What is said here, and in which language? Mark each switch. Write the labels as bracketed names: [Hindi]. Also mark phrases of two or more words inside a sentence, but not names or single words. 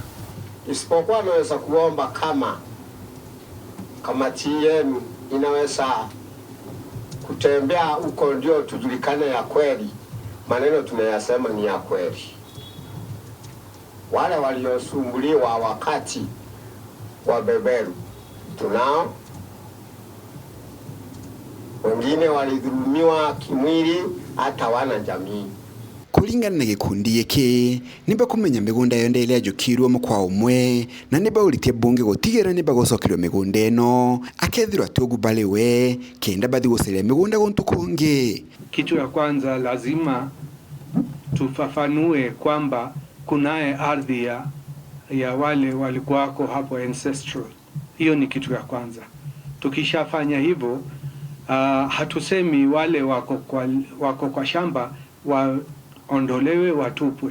[Swahili] Isipokuwa naweza kuomba kama kamati yenu inaweza kutembea huko ndio tujulikane ya kweli maneno tunayasema ni ya kweli. Wale waliosumbuliwa wakati wa beberu tunao, wengine walidhulumiwa kimwili hata wana jamii. [Meru] Kulingana na gikundi yeke niba kumenya migunda yonde ile ajukirwo mukwa umwe na niba ulitie bunge gutigera niba gocokirwo migunda eno akethirwa tugu balewe kenda bathi gusele migunda gontu konge. [Swahili] Kitu ya kwanza lazima tufafanue kwamba kunaye ardhi ya wale walikuwako hapo ancestral. Hiyo ni kitu ya kwanza. Tukishafanya hivyo, hatusemi wale wako kwa shamba waondolewe watupwe.